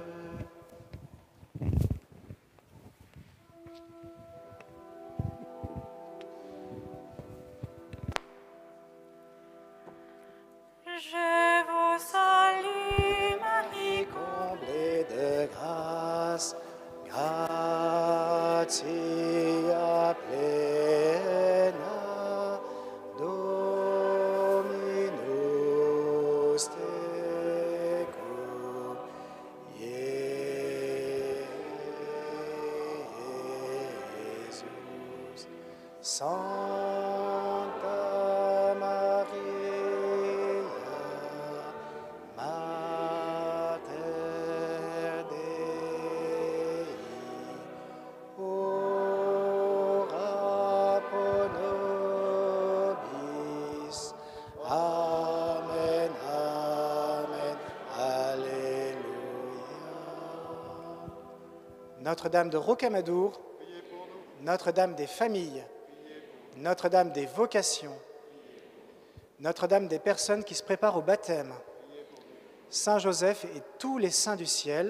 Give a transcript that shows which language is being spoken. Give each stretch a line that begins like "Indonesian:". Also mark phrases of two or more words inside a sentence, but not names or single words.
French: Je vous salue, Marie, Comblée de grâce,
Latin: gratia plena, Dominus tecum, Iesus, Sancta Maria, Mater Dei, ora pro nobis.
French: Amen, Amen, Alléluia. Notre-Dame de Rocamadour, Notre-Dame des familles, Notre-Dame des vocations, Notre-Dame des personnes qui se préparent au baptême, Saint Joseph et tous les saints du ciel.